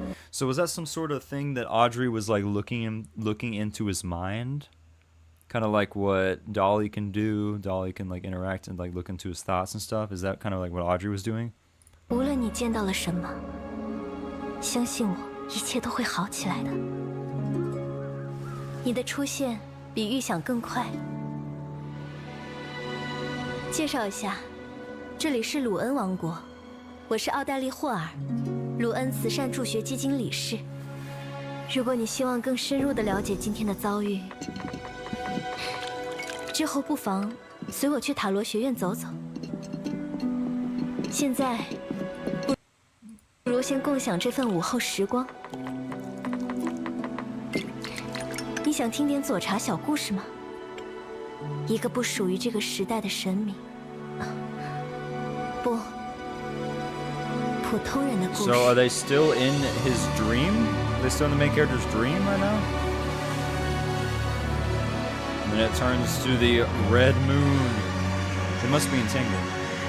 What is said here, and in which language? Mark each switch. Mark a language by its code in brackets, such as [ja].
[en] So was that some sort of thing that Audrey was like looking into his mind? Kind of like what Dolly can do. Dolly can like interact and like look into his thoughts and stuff. Is that kind of like what Audrey was doing? [zh] 无论你见到了什么，相信我，一切都会好起来的。你的出现比预想更快。介绍一下，这里是鲁恩王国，我是奥黛丽·霍尔，鲁恩慈善助学基金理事。如果你希望更深入的了解今天的遭遇，之后不妨随我去塔罗学院走走。现在，不如先共享这份午后时光。你想听点佐查小故事吗？一个不属于这个时代的神明，不，普通人的故事。 [en] So are they still in his dream? Are they still in the main character's dream right now? And then it turns to the red moon. It must be in Tengen.